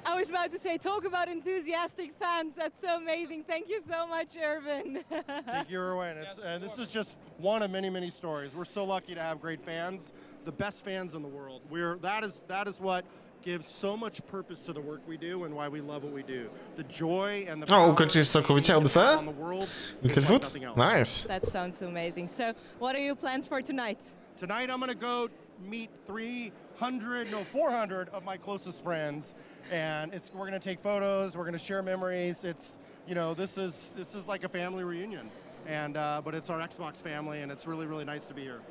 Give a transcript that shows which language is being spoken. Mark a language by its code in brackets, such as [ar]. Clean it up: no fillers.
[en] I was about to say, talk about enthusiastic fans. That's so amazing. Thank you so much, Erwin. Thank you, Erwin. This is just one of many, many stories. We're so lucky to have great fans, the best fans in the world. That is what gives so much purpose to the work we do and why we love what we do. The joy and the power [pl] ukończyłeś całkowicie Odyseję? [en] Nice. That sounds amazing. So, what are your plans for tonight? Tonight I'm going to go meet 400 of my closest friends, and we're going to take photos, we're going to share memories. It's, you know, this is like a family reunion. And but it's our Xbox family, and it's really, really nice to be here.